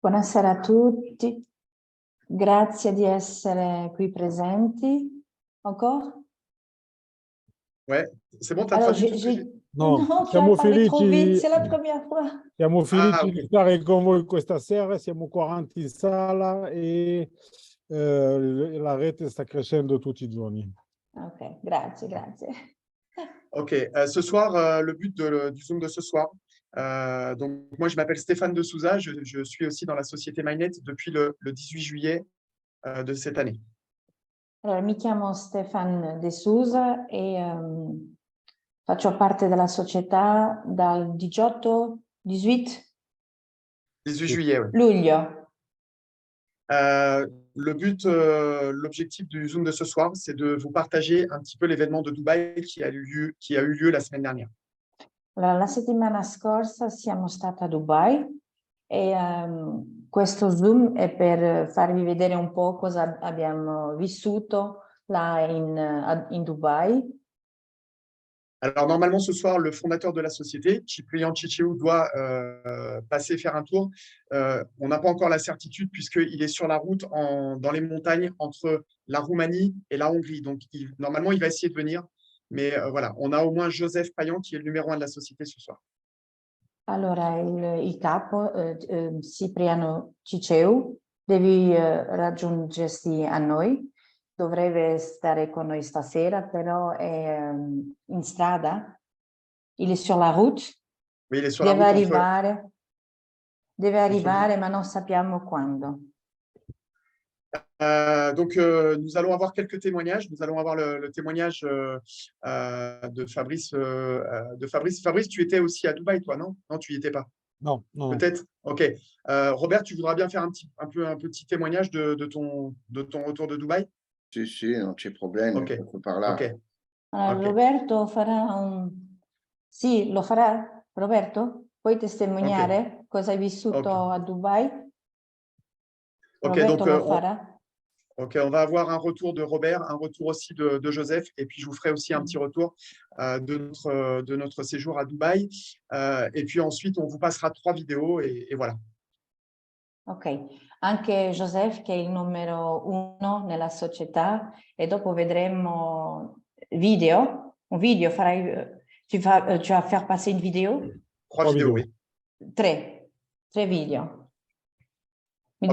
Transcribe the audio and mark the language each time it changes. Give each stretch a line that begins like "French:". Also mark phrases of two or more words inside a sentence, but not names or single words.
Italian: Buonasera a tutti, grazie di essere qui presenti.
French: Encore? Ouais, c'est bon, tu as Alors, traduit tout ce que j'ai... No, tu as
Italian: siamo
French: parlé trop vite,
Italian: felici,
French: c'est la première fois.
Italian: siamo felici ok. di stare con voi questa sera, siamo 40 in sala e la rete sta crescendo tutti i giorni. Ok, grazie.
French: Ok, ce soir, le but du Zoom de ce soir, donc moi je m'appelle Stéphane de Souza, je suis aussi dans la société MyNet depuis le 18 juillet de cette année.
Italian: Allora, mi chiamo Stefan De Souza e faccio parte della società dal 18
French: 18 juillet, oui.
Italian: luglio.
French: Le but, l'objectif du Zoom de ce soir, c'est de vous partager un petit peu l'événement de Dubaï qui a eu lieu la semaine dernière.
Italian: Allora, la settimana scorsa siamo stati a Dubai e questo Zoom è per farvi vedere un po' cosa abbiamo vissuto là in Dubai.
French: Alors, normalement, ce soir, le fondateur de la société, Ciprian Chicheou, doit passer faire un tour. On n'a pas encore la certitude puisqu'il est sur la route dans les montagnes entre la Roumanie et la Hongrie. Donc, normalement, il va essayer de venir. Mais voilà, on a au moins Joseph Payan qui est le numéro 1 de la société ce soir.
Italian: Allora, il capo, Cipriano Ciceu, devi raggiungersi a noi. Dovrebbe stare con noi stasera, però è in strada.
French: Il est sur la route. Oui, il est sur
Italian: Deve
French: la route
Italian: arrivare. Deve arrivare, ma non sappiamo quando.
French: Donc, nous allons avoir quelques témoignages. Nous allons avoir le témoignage de Fabrice. Fabrice, tu étais aussi à Dubaï, toi, non? Non, tu n'y étais pas. Non. Peut-être. Ok. Robert, tu voudras bien faire un petit témoignage de ton retour de Dubaï?
Italian: Sì, non c'è problema, Ok. posso parlare. Ok. Allora, Ok. Roberto farà Sì, lo farà? Roberto? Puoi testimoniare cosa hai vissuto a Dubai? Ok, Roberto
French: donc
Italian: lo farà?
French: Ok, on va avoir un retour de Robert, un retour aussi de Joseph, et puis je vous ferai aussi un petit retour de notre séjour à Dubaï. Et puis ensuite, on vous passera 3 vidéos et voilà.
Italian: Ok, anche Joseph che è il numero 1 nella società e dopo vedremo un video,
French: tu vas faire passer une vidéo? 3 vidéos, oui.
Italian: 3 video. Mi